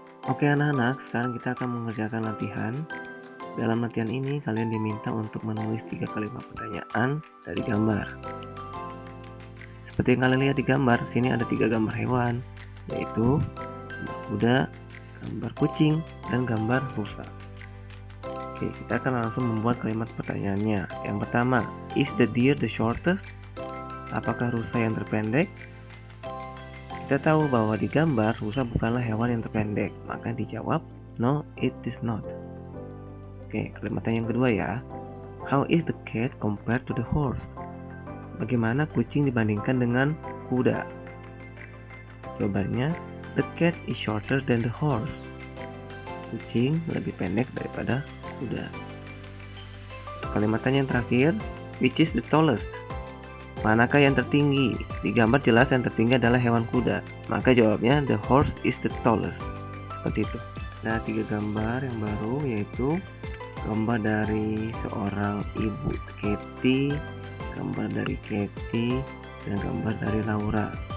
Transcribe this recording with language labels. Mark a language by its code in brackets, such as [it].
[id] Oke anak-anak, sekarang kita akan mengerjakan latihan. Dalam latihan ini kalian diminta untuk menulis 3 kalimat pertanyaan dari gambar. Seperti yang kalian lihat di gambar, sini ada 3 gambar hewan, yaitu gambar kuda, gambar kucing, dan gambar rusa. Oke, kita akan langsung membuat kalimat pertanyaannya. Yang pertama, [en] is the deer the shortest? [id] Apakah rusa yang terpendek? Kita tahu bahwa di gambar rusa bukanlah hewan yang terpendek, maka dijawab [en] no, it is not. [id] Oke, kalimat yang kedua ya. [en] How is the cat compared to the horse? [id] Bagaimana kucing dibandingkan dengan kuda? Jawabannya, [en] the cat is shorter than the horse. [id] Kucing lebih pendek daripada kuda. Untuk kalimat yang terakhir, [en] which is the tallest? [id] Manakah yang tertinggi? Di gambar jelas yang tertinggi adalah hewan kuda, maka jawabnya [en] the horse is the tallest. [id] Seperti itu. Ada 3 gambar yang baru, yaitu gambar dari seorang ibu Katy, gambar dari Katy, dan gambar dari Laura.